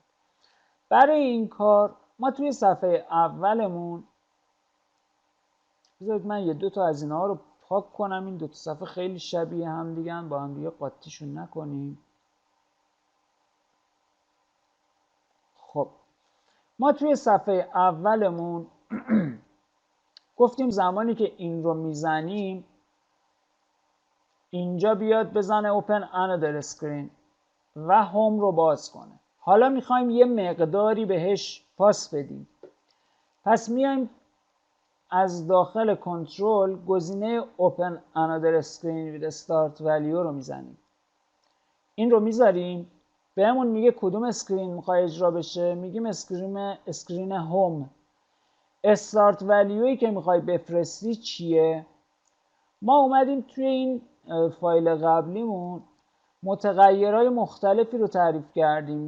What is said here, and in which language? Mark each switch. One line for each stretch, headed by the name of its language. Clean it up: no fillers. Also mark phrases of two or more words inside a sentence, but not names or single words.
Persian: برای این کار ما توی صفحه اولمون، بذارید من یه دو تا از اینها رو پاک کنم، این دو تا صفحه خیلی شبیه هم دیگه، با هم دیگه قاطیشون نکنیم. خب ما توی صفحه اولمون گفتیم زمانی که این رو میزنیم اینجا بیاد بزنه
English: open another screen
Persian: و هوم رو باز کنه. حالا میخوایم یه مقداری بهش پاس بدیم. پس میایم از داخل کنترل گزینه
English: open another screen with start value
Persian: رو میزنیم. این رو میذاریم، بهمون میگه کدوم اسکرین میخوای اجرا بشه، میگیم اسکرین هوم.
English: start value
Persian: که میخوای بفرستی چیه؟ ما اومدیم توی این فایل قبلیمون متغیرهای مختلفی رو تعریف کردیم.